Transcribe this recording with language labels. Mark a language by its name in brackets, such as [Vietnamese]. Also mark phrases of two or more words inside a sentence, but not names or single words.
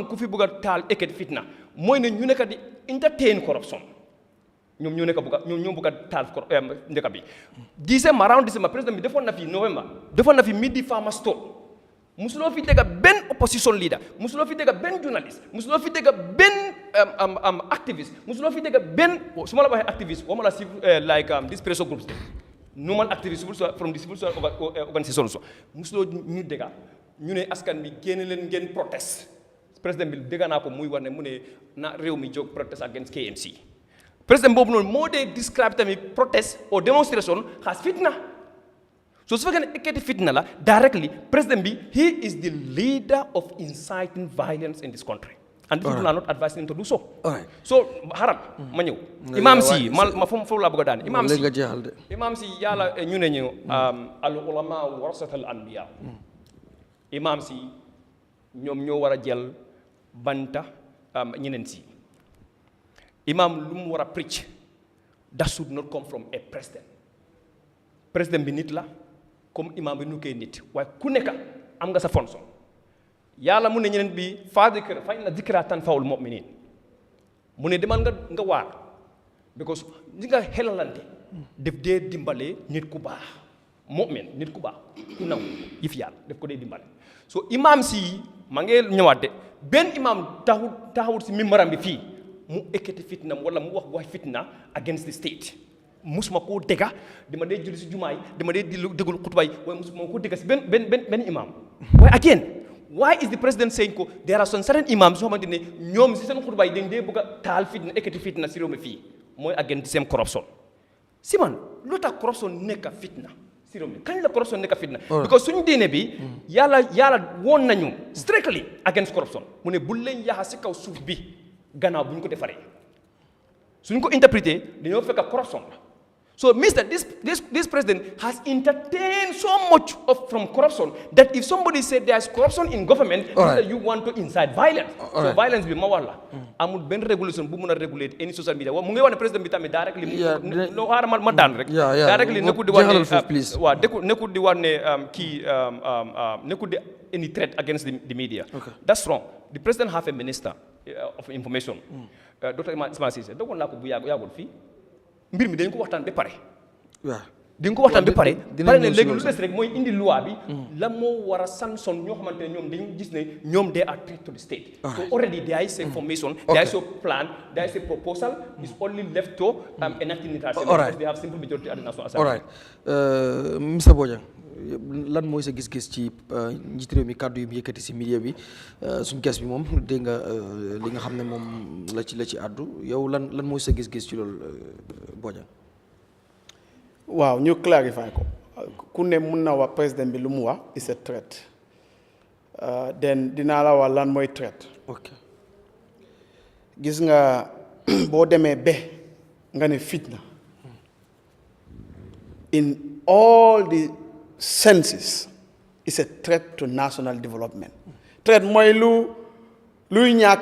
[Wolof] ku fi bëgg a taal ekkati fitna mooy ne ñu nekk di [English] entertain corruption [Wolof] ñoom ñoo nekk ñoo bëgg a taal ndeka bi around December président bi defoon na fi November defoon na fi midi [English] farmer store [Wolof] musuloo fi dégg benn [English] opposition leader [Wolof] musuloo fi dégg benn journaliste musuloo fi dégg benn activiste musuloo fi dégg benn su ma la waxee activiste wama la [English] like these pressure groups normal activist from the civil society organisation so [Wolof] musuloo ñu dégg ñu ne askan bi génn leen ngeen protest président bi dégg naa ko muy wax ne mu ne na réew mi jóg protest against KMC président boobu noonu moo dee describe tamit [English] protest or demonstration as [Wolof] fitna so su fekkee ne ekkati fitna la directly président bi [English] he is the leader of inciting violence in this country and people are not advising him to do so so [Wolof] haram ma ñëw imam si ma foofu laa bëgg a daan imam si yàlla ñu ne ñu [Arabic] العلماء ورثة الأنبياء [Wolof] imam si ñoom ñoo war a jël banta ñeneen si imam lu mu war a preach [English] that should not come from a [Wolof] président bi nit la comme imam bi nu koy nit waaye ku nekk am nga sa fonction yàlla mu ne ñeneen bi fa [Arabic] إن الذكرى تنفع المؤمنين [Wolof] mu ne demal nga waar because ñi nga xelalante def dee dimbale nit ku baax mu'min nit ku baax ku naw yëf yàlla def ko dee dimbale so imam si ma ngee ñëwaat de benn imam taxawut si mimbaram bi fii mu ekkati fitna wala mu wax fitna [English] against the state [Wolof] musuma koo dégga dama dee julli si jumaa yi dama dee déglu xutba yi waaye musuma koo dégga si benn imam waaye again [English] why is the president saying [Wolof] ko there are some certain imams soo xamante ne ñoom si seen xutba yi dañ dee bëgg a taal fitna ekkati fitna si réew mi fii mooy [English] against the same corruption [Wolof] si man lu tax corruption nekk fitna si réew mi kañ la corruption nekk fitna because suñu diine bi yàlla woon nañu [English] strictly against corruption [Wolof] mu ne bul leen yaxa si kaw suuf bi gannaaw bu ñu ko defaree suñ ko interprété dañoo fekk corruption la [English] so means that this president has entertained so much from corruption that if somebody said there's corruption in government that you want to incite violence so violence [Wolof] bi ma wax la amul benn régulation bu mun a [English] regulate any social media [Wolof] mu ngi wax ne président bi tamit directly no xaaral ma daan rek directly nekkul di wax ne waaw nekkul di wax ne nekkul di [English] any threat against the media that's wrong the president have a minister of information Dr. [Wolof] Ismail Cissé dogoon naa ko bu yàggul fii mbir mi dañ ko waxtaan ba pare waaw dañ ko waxtaan ba pare ne léegi lu des rek mooy indi loi bi la moo war a sanction ñoo xamante ne ñoom dañu gis ne ñoom [English] they are threat to the state so already there is information there is a plan there is a proposal is only left to enacting it because they have simple majority at the National Assembly. Mr. [Wolof] Bojang lan mooy sa gis-gis ci njiit réew mi kàddu yu mu yëkkati si milieu bi suñ ges bi moom dégg nga li nga xam ne moom la ci àddu yow lan mooy sa gis-gis ci loolu Bojang waaw ñu clarify ko ku ne mun na wax président bi lu mu wax [English] is a threat [Wolof] then dinaa la wax lan mooy threat gis nga boo demee be nga ne fitna [English] in all the senses is a threat to national development [Wolof] threat mooy luy ñàkk